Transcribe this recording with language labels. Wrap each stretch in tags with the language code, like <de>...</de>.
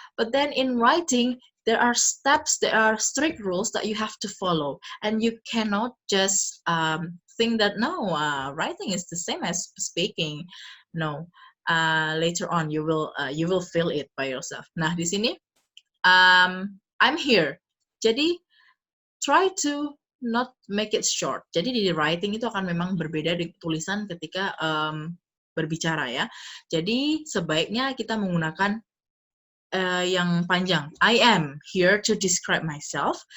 <en>But then in writing, there are steps, there are strict rules that you have to follow, and you cannot just think that no, writing is the same as speaking. No, later on you will feel it by yourself.</en> <id>Nah, di sini</id> <en>I'm here.</en> <id>Jadi</id> <en>try to not make it short.</en> <id>Jadi di writing itu akan memang berbeda di tulisan ketika berbicara ya. Jadi sebaiknya kita menggunakan yang panjang.</id> <en>I am here to describe myself.</en>